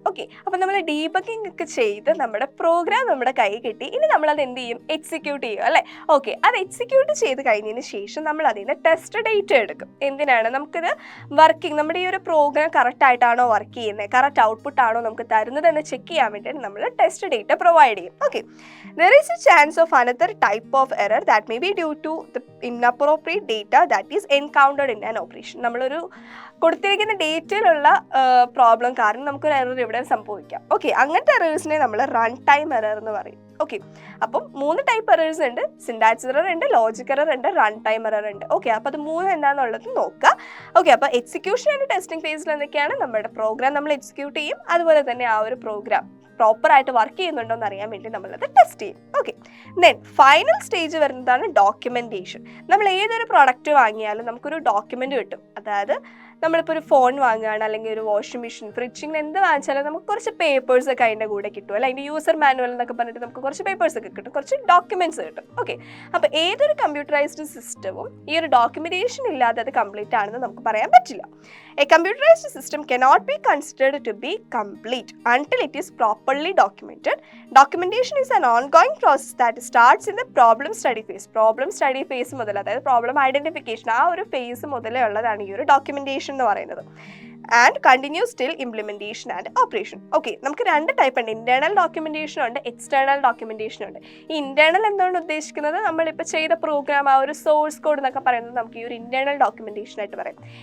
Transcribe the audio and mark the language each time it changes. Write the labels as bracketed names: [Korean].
[Malayalam] Okay, അപ്പോൾ നമ്മൾ debugging ഒക്കെ ചെയ്ത് നമ്മുടെ പ്രോഗ്രാം നമ്മുടെ കൈ കിട്ടി, ഇനി നമ്മളത് എന്ത് ചെയ്യും? എക്സിക്യൂട്ട് ചെയ്യും അല്ലേ? ഓക്കെ, അത് എക്സിക്യൂട്ട് ചെയ്ത് കഴിഞ്ഞതിന് ശേഷം നമ്മൾ അതിൽ നിന്ന് ടെസ്റ്റ് ഡേറ്റ എടുക്കും. എന്തിനാണ്? നമുക്കിത് വർക്കിംഗ്, നമ്മുടെ ഈ ഒരു പ്രോഗ്രാം കറക്റ്റ് ആയിട്ടാണോ വർക്ക് ചെയ്യുന്നത്, കറക്റ്റ് ഔട്ട്പുട്ട് ആണോ നമുക്ക് തരുന്നത് എന്ന് ചെക്ക് ചെയ്യാൻ വേണ്ടിയിട്ട് നമ്മൾ ടെസ്റ്റ് ഡേറ്റ പ്രൊവൈഡ് ചെയ്യും. [English] Okay, there is a chance of another type of error that may be due to the inappropriate data that is encountered in an operation. [Malayalam] നമ്മളൊരു കൊടുത്തിരിക്കുന്ന ഡേറ്റയിലുള്ള പ്രോബ്ലം കാരണം നമുക്കൊരു എറർ ഇവിടെ സംഭവിക്കാം. ഓക്കെ, അങ്ങനത്തെ എറേഴ്സിനെ നമ്മൾ റൺ ടൈം എറർ എന്ന് പറയും. ഓക്കെ, അപ്പം 3 ടൈപ്പ് എറേഴ്സ് ഉണ്ട്, സിൻടാക്സ് എറർ ഉണ്ട്, ലോജിക് എറർ ഉണ്ട്, റൺ ടൈം എറർ ഉണ്ട്. ഓക്കെ, അപ്പോൾ അത് 3 എന്താണെന്നുള്ളത് നോക്കുക. ഓക്കെ, അപ്പോൾ എക്സിക്യൂഷൻ ആൻഡ് ടെസ്റ്റിംഗ് ഫേസിൽ എന്തൊക്കെയാണ്? നമ്മുടെ പ്രോഗ്രാം നമ്മൾ എക്സിക്യൂട്ട് ചെയ്യും, അതുപോലെ തന്നെ ആ ഒരു പ്രോഗ്രാം പ്രോപ്പറായിട്ട് വർക്ക് ചെയ്യുന്നുണ്ടോ എന്ന് അറിയാൻ വേണ്ടി നമ്മളത് ടെസ്റ്റ് ചെയ്യും. ഓക്കെ, ദെൻ ഫൈനൽ സ്റ്റേജ് വരുന്നതാണ് ഡോക്യുമെൻറ്റേഷൻ. നമ്മൾ ഏതൊരു പ്രൊഡക്റ്റ് വാങ്ങിയാലും നമുക്കൊരു ഡോക്യുമെൻ്റ് കിട്ടും. അതായത് നമ്മളിപ്പോൾ ഒരു ഫോൺ വാങ്ങുകയാണ്, അല്ലെങ്കിൽ ഒരു വാഷിംഗ് മെഷീൻ, ഫ്രിഡ്ജ്, ഇങ്ങനെ എന്ത് വാങ്ങിച്ചാലും നമുക്ക് കുറച്ച് പേപ്പേഴ്സ് ഒക്കെ അതിൻ്റെ കൂടെ കിട്ടും അല്ല, അതിൻ്റെ യൂസർ മാനുവൽ എന്നൊക്കെ പറഞ്ഞിട്ട് നമുക്ക് കുറച്ച് പേപ്പേഴ്സ് ഒക്കെ കിട്ടും, കുറച്ച് ഡോക്യുമെൻറ്റ്സ് കിട്ടും. ഓക്കെ, അപ്പോൾ ഏതൊരു കമ്പ്യൂട്ടറൈസ്ഡ് സിസ്റ്റവും ഈ ഒരു ഡോക്യുമെൻറ്റേഷൻ ഇല്ലാതെ അത് കംപ്ലീറ്റ് ആണെന്ന് നമുക്ക് പറയാൻ പറ്റില്ല. [English] A computerized system cannot be considered to be complete until it is properly documented. Documentation is an ongoing process that starts in the problem study phase. Problem study phase [Malayalam] മുതൽ, അതായത് problem identification ആ ഒരു face മുതലേ ഉള്ളതാണ് ഈ ഒരു documentation എന്ന് പറയുന്നത്. [English] And continues till implementation and operation. [Malayalam] Okay, നമുക്ക് 2 ടൈപ്പ് ഉണ്ട്, ഇന്റേണൽ ഡോക്യുമെന്റേഷൻ ഉണ്ട്, എക്സ്റ്റേണൽ ഡോക്യുമെന്റേഷൻ ഉണ്ട്. ഈ ഇന്റേണൽ എന്താണ് ഉദ്ദേശിക്കുന്നത്? നമ്മളിപ്പോൾ ചെയ്ത പ്രോഗ്രാം ആ ഒരു സോഴ്സ് കോഡ് എന്നൊക്കെ പറയുന്നത് നമുക്ക് ഈ ഒരു ഇന്റേണൽ ഡോക്യുമെന്റേഷൻ ആയിട്ട് പറയും.